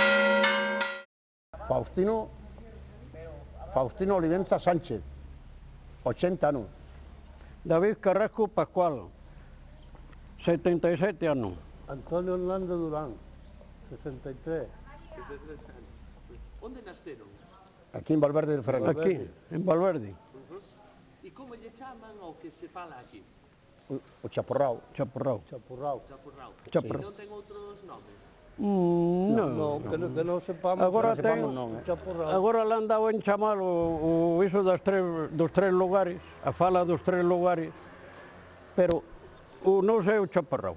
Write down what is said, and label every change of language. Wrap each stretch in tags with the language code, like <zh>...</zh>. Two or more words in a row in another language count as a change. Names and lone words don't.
<fax>Faustino Olivenza Sánchez, 80 anos. David Carrasco Pascual, 77 anos. Antonio Hernández Durán, 63. Onde nasceron? Aquí en Valverde del Fernández. Aquí, en Valverde. E como lle chaman ao que se fala aquí? O Chaporrao. Chaporrao. Chaporrao. Chaporrao. Chaporrao. E non ten outros nomes? Non, que non sepamos. Agora que ten, sepamos non, agora le han dado en chamar o iso dos tres lugares, a fala dos tres lugares, pero o non sei o Chaporrao.</fax>